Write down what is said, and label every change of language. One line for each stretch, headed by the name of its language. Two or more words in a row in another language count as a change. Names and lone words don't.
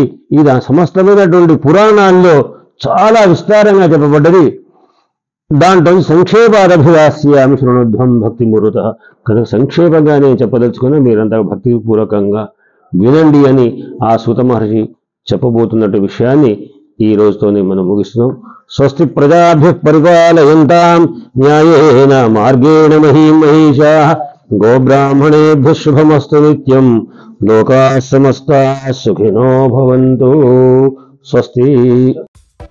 Telugu: ఇది సమస్తమైనటువంటి పురాణాల్లో చాలా విస్తారంగా చెప్పబడ్డది.
Sanskrit: దాంట్లో సంక్షేపాదభిలాస్యామి శృణుధ్వం భక్తి మురుత.
Telugu: కనుక సంక్షేపంగా నేను చెప్పదలుచుకున్నా, మీరంతా భక్తిపూర్వకంగా వినండి అని ఆ సూత మహర్షి చెప్పబోతున్నట్టు విషయాన్ని ఈ రోజుతోనే మనం ముగిస్తున్నాం.
Sanskrit: స్వస్తి ప్రజాభ్యః పరిపాలయంతాం న్యాయేన మార్గేణ మహీం మహీషాః గోబ్రాహ్మణేభ్యః శుభమస్తు నిత్యం. లోకాః సమస్తాః సుఖినో భవంతు. స్వస్తి.